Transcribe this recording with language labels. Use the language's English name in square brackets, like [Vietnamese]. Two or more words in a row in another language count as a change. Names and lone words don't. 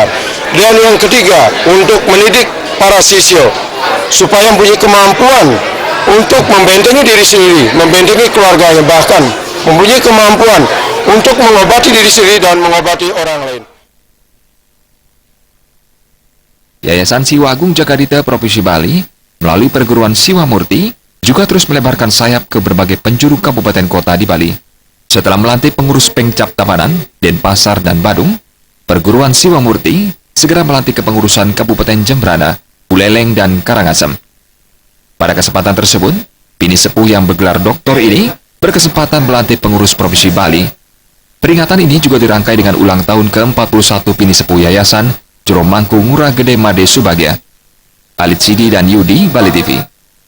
[Indonesian] Dan yang ketiga, untuk mendidik para siswa supaya mempunyai kemampuan untuk membentengi diri sendiri, membentengi keluarganya, bahkan mempunyai kemampuan untuk mengobati diri sendiri dan mengobati orang lain. Yayasan Siwa Agung Jakarta Provinsi Bali melalui perguruan Siwa Murti juga terus melebarkan sayap ke berbagai penjuru kabupaten kota di Bali. Setelah melantik pengurus Pengcap Tabanan, Denpasar, dan Badung, perguruan Siwa Murti segera melantik kepengurusan Kabupaten Jembrana, Buleleng, dan Karangasem. Pada kesempatan tersebut, bini sepuh yang bergelar doktor ini berkesempatan melantik pengurus Provinsi Bali. Peringatan ini juga dirangkai dengan ulang tahun ke-41 bini sepuh Yayasan Juromangku Ngurah Gede Made Subagya. Alit Sidi dan Yudi, Bali TV.